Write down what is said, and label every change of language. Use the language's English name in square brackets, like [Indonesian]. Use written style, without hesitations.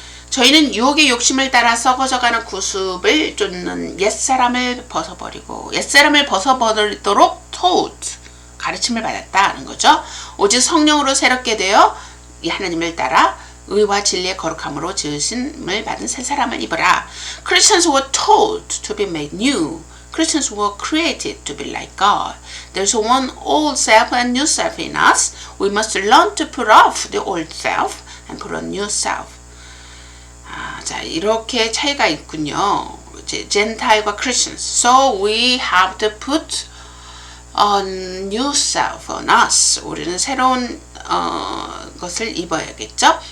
[Korean] 저희는 유혹의 욕심을 따라 썩어져가는 구습을 쫓는 옛사람을 벗어버리고 옛사람을 벗어버리도록 taught, 가르침을 받았다는 거죠. 오직 성령으로 새롭게 되어 이 하나님을 따라 의와 진리의 거룩함으로 지으심을 받은 새 사람을 입어라. [English] Christians were taught to be made new. Christians were created to be like God. There's one old self and new self in us. We must learn to put off the old self and put on new self. [Korean] 자, 이렇게 차이가 있군요. Gentile과 Christians. [English] So we have to put a new self on us. [Korean] 우리는 새로운 것을 입어야겠죠.